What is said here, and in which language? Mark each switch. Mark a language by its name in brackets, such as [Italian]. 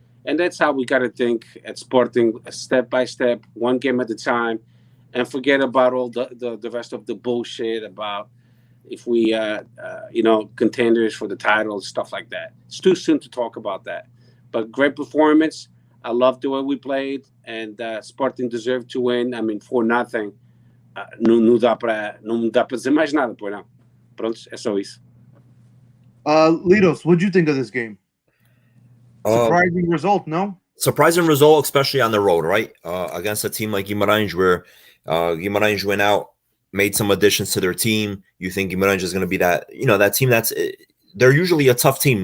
[English] And that's how we got to think at Sporting, step by step, one game at a time, and forget about all the rest of the bullshit about if we, contenders for the title, stuff like that. It's too soon to talk about that. But great performance. I love the way we played, and Sporting deserved to win. 4-0. [Portuguese] Não dá para dizer mais nada, pois não. Pronto, é só isso. [English] Litos, what do you think of this game? Surprising result, no? Surprising result, especially on the road, right? Against a team like Guimarães, where Guimarães went out, made some additions to their team. You think Guimarães is going to be that team they're usually a tough team.